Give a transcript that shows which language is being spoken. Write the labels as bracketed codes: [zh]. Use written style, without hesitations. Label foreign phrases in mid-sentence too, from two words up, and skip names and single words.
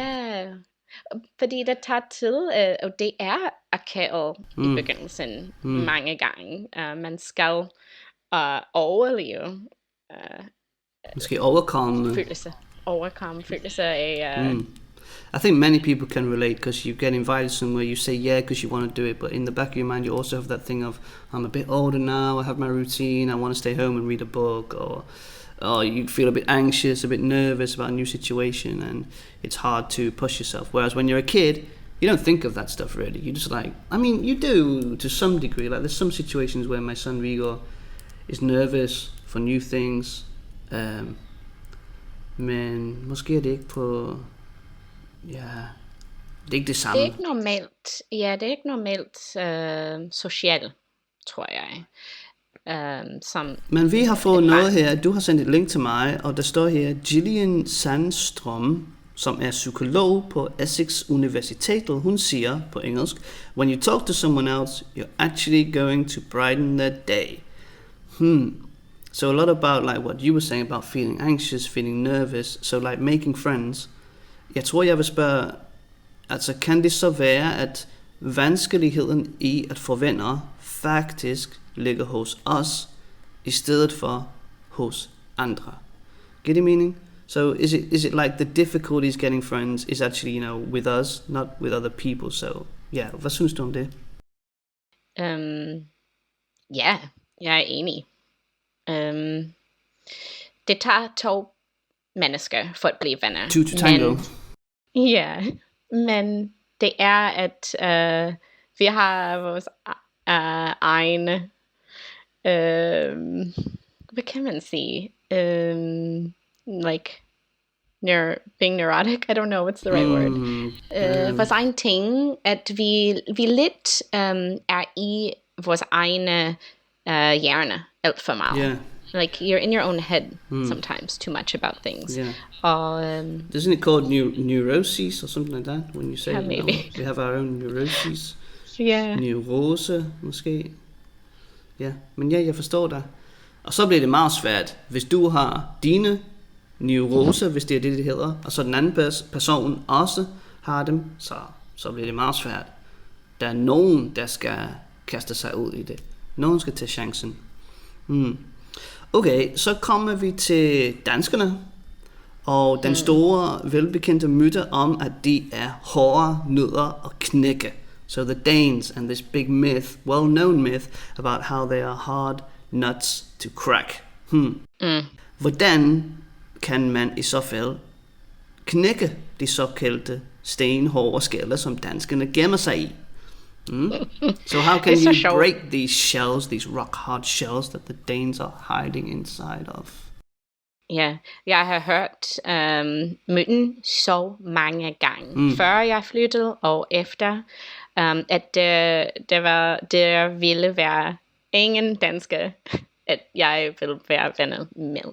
[da] Ja, fordi det tager tid, og det er akavet i begyndelsen mange gange. Man skal overleve. Måske overkomme følelser af... [en] I think many people can relate, because you get invited somewhere, you say yeah because you want to do it, but in the back of your mind you also have that thing of, I'm a bit older now, I have my routine, I want to stay home and read a book, or you feel a bit anxious, a bit nervous about a new situation, and it's hard to push yourself. Whereas when you're a kid, you don't think of that stuff really. You just you do to some degree. Like there's some situations where my son Vigor is nervous for new things, [da] men måske er det ikke på... Ja, det er ikke det samme. Det er ikke normalt. Ja, det er ikke normalt socialt, tror jeg. Men vi har fået noget her. Du har sendt et link til mig, og der står her, Gillian Sandstrøm, som er psykolog på Essex Universitetet, hun siger på engelsk, [en] when you talk to someone else, you're actually going to brighten their day. So a lot about like what you were saying about feeling anxious, feeling nervous, so like making friends. [da] Jeg tror, jeg vil spørge, altså kan det så være, at vanskeligheden i at få venner faktisk ligger hos os, i stedet for hos andre? [en] Get the meaning? So is it like the difficulties getting friends is actually, with us, not with other people? So yeah, [da] hvad synes du om det? Ja, jeg er enig. Det tager 2 mennesker for at blive venner. [en] 2 to tango. [da] Ja, men det er, at vi har vores egne, hvad kan man sige? [en] Like, being neurotic, I don't know what's the right word. [da] Vores egen ting, at vi lidt er i vores egne hjerne alt for meget. [en] Yeah. Like, you're in your own head sometimes, too much about things. Yeah. Isn't it called neuroses or something like that? When you say, yeah, maybe. We have our own neuroses. Yeah. [da] Neurose, måske. Ja, men ja, jeg forstår dig. Og så bliver det meget svært, hvis du har dine neuroser, hvis det er det hedder, og så den anden person også har dem, så bliver det meget svært. Der er nogen, der skal kaste sig ud i det. Nogen skal tage chancen. Okay, så kommer vi til danskerne, og den store, velbekendte myte om, at de er hårde nødder at knække. [en] So the Danes and this big myth, well-known myth, about how they are hard nuts to crack. [da] Hvordan kan man i så fald knække de såkaldte stenhårde skaller, som danskerne gemmer sig i? [en] So how can you break these shells, these rock-hard shells that the Danes are hiding inside of? [da] Ja, jeg har hørt myten så mange gange, før jeg flyttede og efter, at der ville være ingen dansker, at jeg ville være venner med.